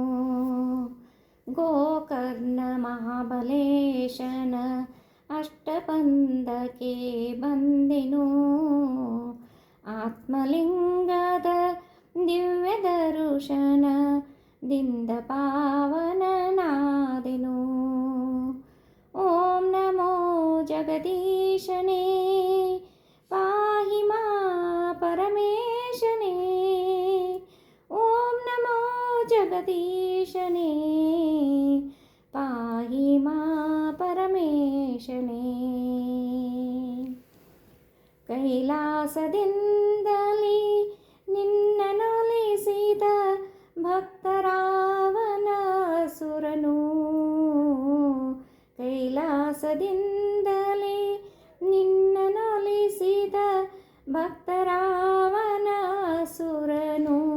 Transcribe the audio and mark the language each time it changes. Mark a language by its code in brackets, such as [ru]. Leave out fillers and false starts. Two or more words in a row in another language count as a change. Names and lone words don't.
[kn] ಗೋಕರ್ಣ ಮಹಾಬಲೇಶನ ಅಷ್ಟಬಂಧಕ್ಕೆ ಬಂದೆನು. ಆತ್ಮಲಿಂಗದ ದಿವ್ಯ ದರ್ಶನದಿಂದ ಪಾವನನಾದೆನು. ಓಂ ನಮೋ ಜಗದೀಶನೇ, [sa] ಪಾಹಿ ಮಾ [kn] ಪರಮೇಶನೇ. ಓಂ ನಮೋ ಜಗದೀಶನೇ, [sa] ಪಾಹಿ ಮಾ [kn] ಪರಮೇಶನೇ. ಕೈಲಾಸದಿಂದಲೇ ನಿನ್ನನೊಲಿಸಿದ ಭಕ್ತರಾವಣಾಸುರನು. ಕೈಲಾಸದಿಂದಲೇ ನಿನ್ನನೊಲಿಸಿದ ಭಕ್ತರಾವಣಾಸುರನು.